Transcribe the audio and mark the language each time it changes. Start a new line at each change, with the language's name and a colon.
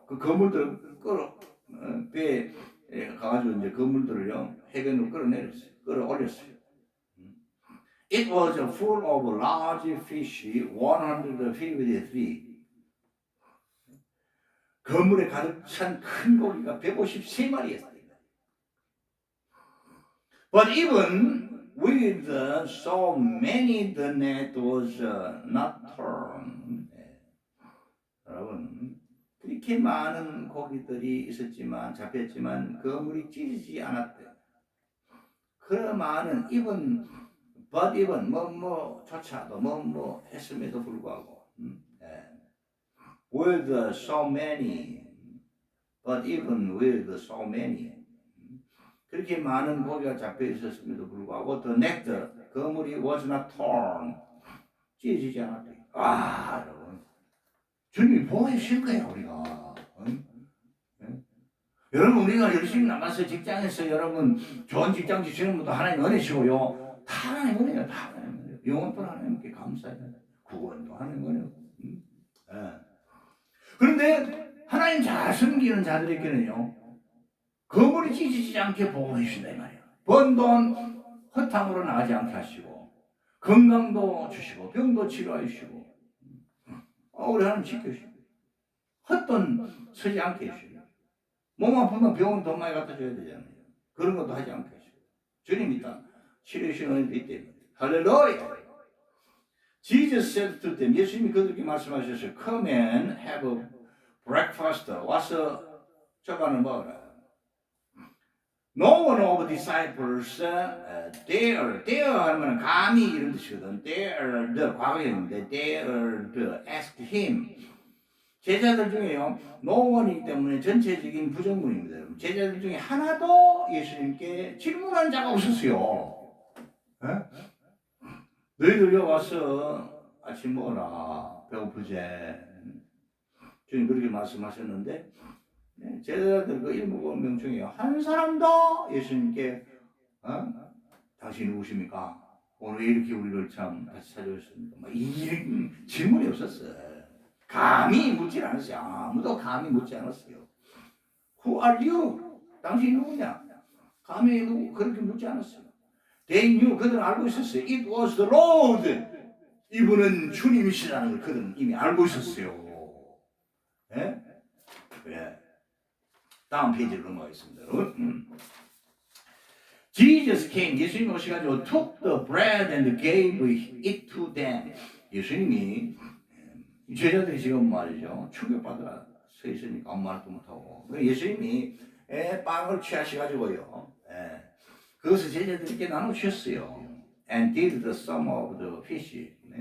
Korean: 그 그물들을 배에 가가지고 이제 그물들을요 해변으로 끌어올렸어요.
English: It was full of large fish, 153.
Korean: 그물에 가득 찬 큰 고기가 153마리였어요.
English: But even with so many, the net was not torn.
Korean: 여러분, 그렇게 많은 고기들이 있었지만, 잡혔지만, 그물이 찢어지지 않았대요. 그런 많은,
English: but even,
Korean: 조차도, 했음에도 불구하고,
English: with so many, but even with so many,
Korean: 그렇게 많은 고기가 잡혀 있었음에도 불구하고,
English: the net,
Korean: 그물이
English: was not torn,
Korean: 찢어지지 않았대요. 여러분. 주님이 보호해 주실 거예요, 우리가. 여러분, 우리가 열심히 나가서 직장에서 여러분, 좋은 직장 지시는 분도 하나님 은혜시고요. 다 하나님 은혜요, 다 하나님 은혜요. 영원도 하나님께 감사해요. 구원도 하나님 은혜요. 그런데 하나님 잘 섬기는 자들에게는요, 거물이 찢어지지 않게 보호해 주신다, 이 말이에요. 번 돈 허탕으로 나가지 않게 하시고, 건강도 주시고, 병도 치료해 주시고, 우리 하나님 지켜주시고, 헛돈 쓰지 않게 해주시고, 몸 아프면 병원 돈 많이 갖다 줘야 되잖아요. 그런 것도 하지 않게 해주시고, 주님이 다 치료하시는 은혜도 있대요. 할렐루야!
English: Jesus said to them,
Korean: 예수님이 그들에게 말씀하셨어요.
English: Come and have a breakfast.
Korean: 와서 저간을 먹어라.
English: No one of the disciples dared
Korean: 하면 감히 이런 뜻이거든.
English: dared,
Korean: 과거형인데
English: dared ask him.
Korean: 제자들 중에요,
English: no one
Korean: 이기 때문에 전체적인 부정문입니다. 제자들 중에 하나도 예수님께 질문한 자가 없었어요. 너희들 여기 와서 아침 먹어라. 배고프지? 주님 그렇게 말씀하셨는데, 제자들 그 7명 중에 한 사람도 예수님께 당신 누구십니까? 오늘 왜 이렇게 우리를 참 같이 찾아오셨습니까? 이런 질문이 없었어요. 감히 묻지 않았어요. 아무도 감히 묻지 않았어요.
English: Who are you?
Korean: 당신 누구냐? 감히 그렇게 묻지 않았어요.
English: They knew,
Korean: 그들은 알고 있었어요.
English: It was the Lord.
Korean: 이분은 주님이시라는 걸 그들은 이미 알고 있었어요. 예? 그래. 다음 페이지로 넘어가겠습니다.
English: Jesus came,
Korean: 예수님 오셔가지고
English: took the bread and gave it to them.
Korean: 예수님이 제자들이 지금 말이죠. 충격받으라 서 있으니까 아무 말도 못하고. 예수님이 빵을 취하셔가지고요. 그것을 제자들에게 나눠 주셨어요.
English: And did the sum of the fish.